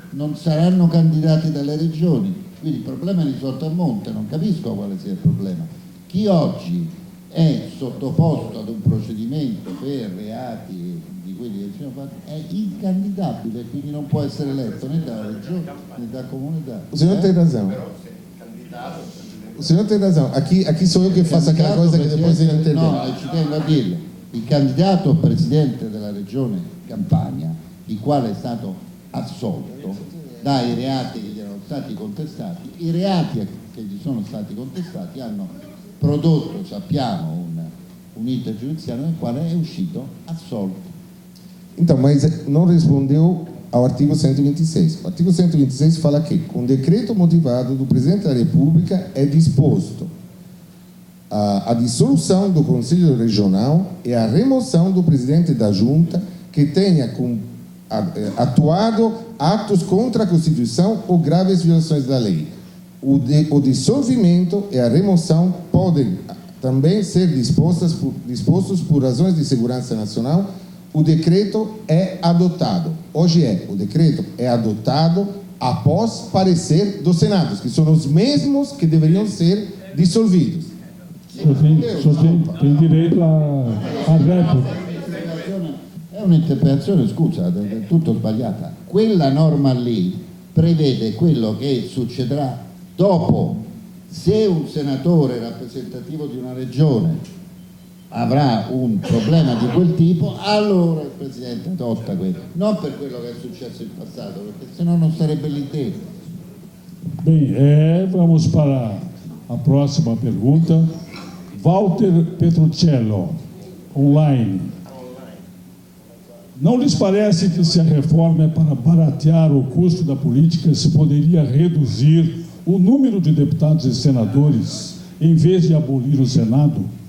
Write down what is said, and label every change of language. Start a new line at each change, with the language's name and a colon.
Italian: Non saranno candidati dalle regioni, quindi il problema è risolto a monte. Non capisco quale sia il problema. Chi oggi è sottoposto ad un procedimento per reati di quelli che sono fatti è incandidabile, quindi non può essere eletto né dalla regione né da comunità.
Portuguese: O senhor tem razão. O senhor tem razão. Aqui sou eu que faço aquela coisa che depois ele entende.
Italian: No, ci tengo a dirlo. Il candidato presidente della regione Campania, il quale è stato assolto dai reati che gli erano stati contestati, i reati che gli sono stati contestati hanno prodotto, sappiamo, un iter giudiziario nel quale è uscito assolto.
Portuguese: Então, mas não respondeu ao artigo 126. O artigo 126 fala que, com decreto motivado do Presidente da República, é disposto a dissolução do Conselho Regional e a remoção do Presidente da Junta que tenha atuado atos contra a Constituição ou graves violações da lei. O dissolvimento e a remoção podem também ser dispostos por razões de segurança nacional. O decreto é adotado. Hoje o decreto é adotado após parecer dos senados, que são os mesmos que deveriam ser dissolvidos. O senhor tem direito a réplica.
Italian: È un'interpretazione, scusa, è tutto sbagliata. Quella norma lì prevede quello che succederà dopo. Se un senatore rappresentativo di una regione avrà un problema di quel tipo, allora il Presidente adotta quello, non per quello che è successo in passato, perché sennò non sarebbe lì dentro.
Portuguese: Bem, vamos para a próxima pergunta. Walter Petruccello, online. Não lhes parece que, se a reforma é para baratear o custo da política, se poderia reduzir o número de deputados e senadores, em vez de abolir o Senado?